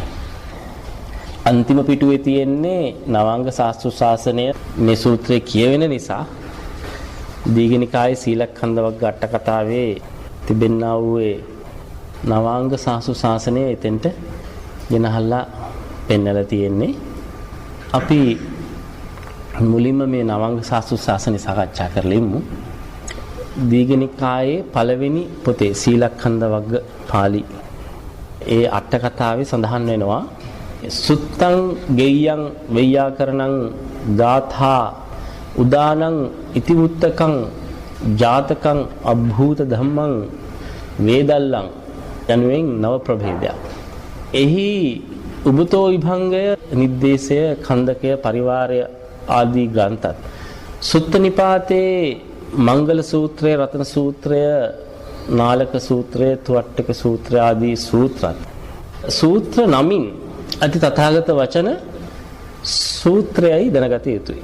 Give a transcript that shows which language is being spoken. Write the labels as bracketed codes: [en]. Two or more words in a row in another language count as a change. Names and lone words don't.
[si] අන්තිම පිටුවේ තියෙන්නේ නවාංග ශාස්ත්‍ර ශාසනය මේ සූත්‍රයේ කියවෙන නිසා දීඝනිකායේ සීලඛණ්ඩ වර්ග අටකතාවේ තිබෙනා වූ නවාංග ශාස්ත්‍ර ශාසනය එතෙන්ට ගෙනහල්ලා පෙන්නලා තියෙන්නේ. අපි මුලින්ම මේ නවාංග ශාස්ත්‍ර ශාසනය සාකච්ඡා කරලෙමු. දීඝනිකායේ පළවෙනි පොතේ සීලඛණ්ඩ වර්ග පාළි ඒ අට කතාවේ සඳහන් වෙනවා [pi] සුත්තං ගෙය්‍යං වෙය්‍යාකරණං ගාථා උදානං ඉතිවුත්තකං ජාතකං අභූත ධම්මං වේදල්ලං [si] යනුවෙන් නව ප්‍රභේදයක්. එහි උබතෝ විභංගය නිද්දේශය ඛණ්ඩකය පරිවාරය ආදී ග්‍රන්ථත් සුත්ත නිපාතේ මංගල සූත්‍රය රතන සූත්‍රය නාලක සූත්‍රය තුවට්ටක සූත්‍ර ආදී සූත්‍රත් සූත්‍ර නමින් අති තථාගත වචන සූත්‍රයයි දැනගත යුතුයි.